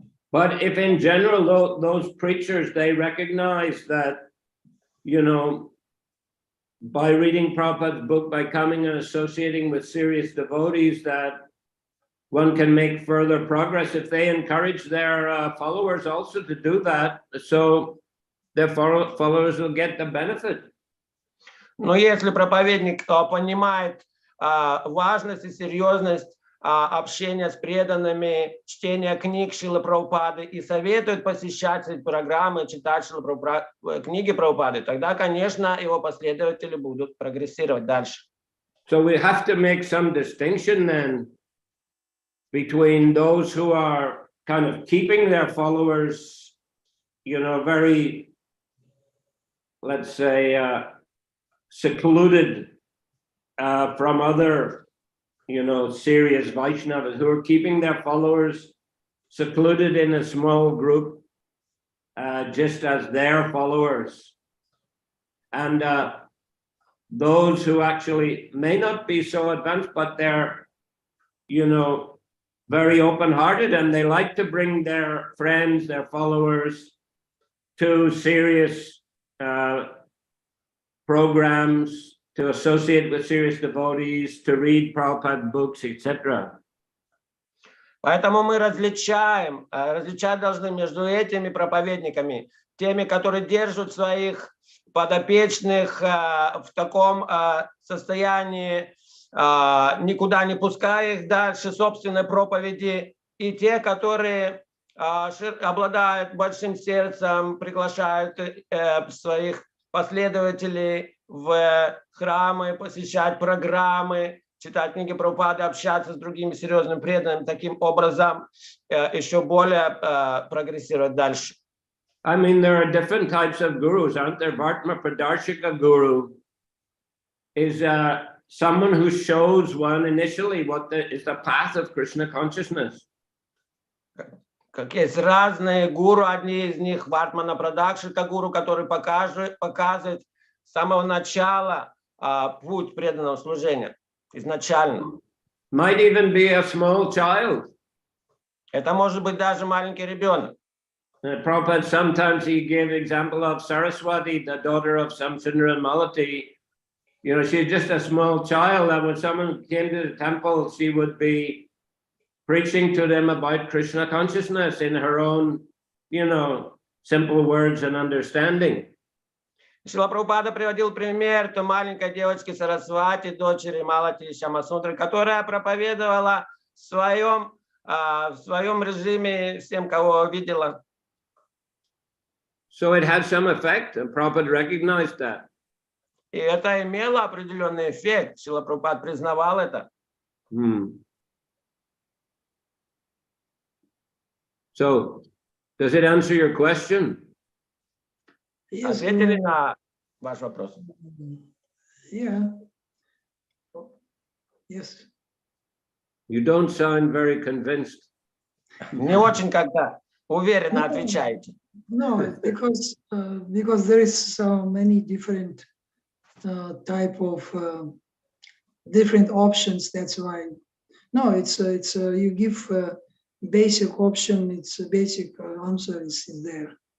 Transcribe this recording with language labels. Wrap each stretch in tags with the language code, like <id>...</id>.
<en>But if in general those preachers, they recognize that, by reading Prabhupada's book, by coming and associating with serious devotees, that one can make further progress if they encourage their followers also to do that, so their followers will get the benefit.</en> <ru>Но если проповедник понимает важность и серьезность общения с преданными, чтения книг Шрилы Прабхупады и советует посещать эти программы, читать книги Прабхупады, тогда, конечно, его последователи будут прогрессировать дальше.</ru> <en>So we have to make some distinction then between those who are kind of keeping their followers, very, let's say, secluded from other, serious Vaishnavas, who are keeping their followers secluded in a small group, just as their followers. And those who actually may not be so advanced, but they're, very open-hearted, and they like to bring their friends, their followers to serious programs, to associate with serious devotees, to read Prabhupada books, etc.</en> <ru>Поэтому мы различать должны между этими проповедниками, теми, которые держат своих подопечных в таком состоянии, никуда не пуская их дальше собственной проповеди, и те, которые обладают большим сердцем, приглашают своих последователей в храмы, посещать программы, читать книги Прабхупады, общаться с другими серьезными преданными, таким образом еще более прогрессировать дальше.</ru> <en>I mean, there are different types of gurus, aren't there? Vartma Pradarshika Guru is someone who shows one initially what is the path of Krishna consciousness.</en> <ru>Как есть разные гуру, одни из них Вартмана Прадакшика гуру, который показывает с самого начала путь преданного служения, изначально.</ru> <en>Might even be a small child.</en> <ru>Это может быть даже маленький ребенок.</ru> <en>Prabhupada, sometimes he gave example of Saraswati, the daughter of Samsundara Malati. She's just a small child, and when someone came to the temple, she would be preaching to them about Krishna consciousness in her own, simple words and understanding.</en> <ru>Шрила Прабхупада приводил пример той маленькой девочки Сарасвати, дочери Малати Шьямасундры, которая проповедовала в своем режиме всем, кого видела.</ru> <en>So it had some effect, and Prabhupada recognized that.</en> <ru>И это имело определенный эффект. Шрила Прабхупада признавал это.</ru> <en>So, does it answer your question? Yes,</en> <ru>Ответили на ваш вопрос?</ru> <en>yeah. Yes. You don't sound very convinced.</en> <ru>Не очень как-то уверенно отвечаете.</ru> <en>No, because there is so many different type of different options. That's why. No, it's you give basic option. It's a basic answer is there.</en>